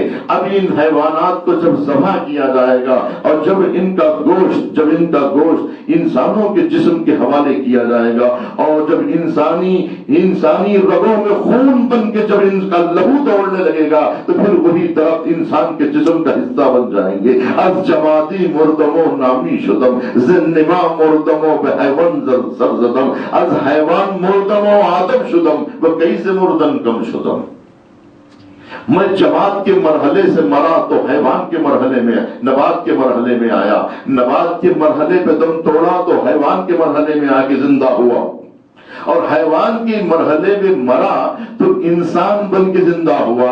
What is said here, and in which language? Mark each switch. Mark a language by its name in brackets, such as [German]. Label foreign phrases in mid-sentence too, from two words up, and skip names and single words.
[Urdu] اب ان حیوانات کو جب ذبح کیا جائے گا اور جب ان کا گوشت انسانوں کے جسم کے حوالے کیا جائے گا، اور جب انسانی رگوں میں خون بن کے جب ان کا لہو دوڑنے لگے گا، تو پھر وہی درخت انسان کے جسم کا حصہ بن جائیں گے۔ [Persian] از جمادی مردمو نامی شدم، زنما مردمو بحیوان سرزدم، از حیوان مردمو آدم شدم و کیسے مردن کم شدم۔ [Urdu] میں جماعت کے مرحلے سے مرا تو حیوان کے مرحلے میں، نبات کے مرحلے میں آیا، نبات کے مرحلے پہ دم توڑا تو حیوان کے مرحلے میں آ کے زندہ ہوا، اور حیوان کے مرحلے میں مرا تو انسان بن کے زندہ ہوا۔